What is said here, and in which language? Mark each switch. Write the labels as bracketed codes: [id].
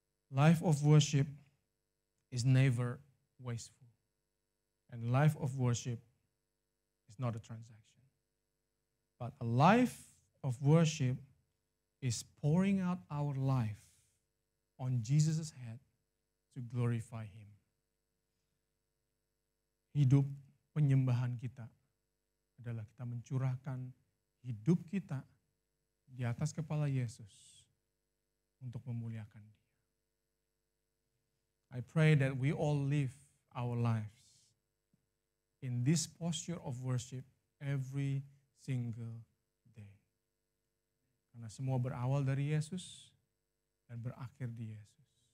[en] Life of worship is never wasteful. And life of worship is not a transaction. But a life of worship is pouring out our life on Jesus' head to glorify Him. [id] Hidup penyembahan kita adalah kita mencurahkan hidup kita di atas kepala Yesus untuk memuliakan Dia. [en] I pray that we all live our lives in this posture of worship every single day. [id] Karena semua berawal dari Yesus dan berakhir di Yesus.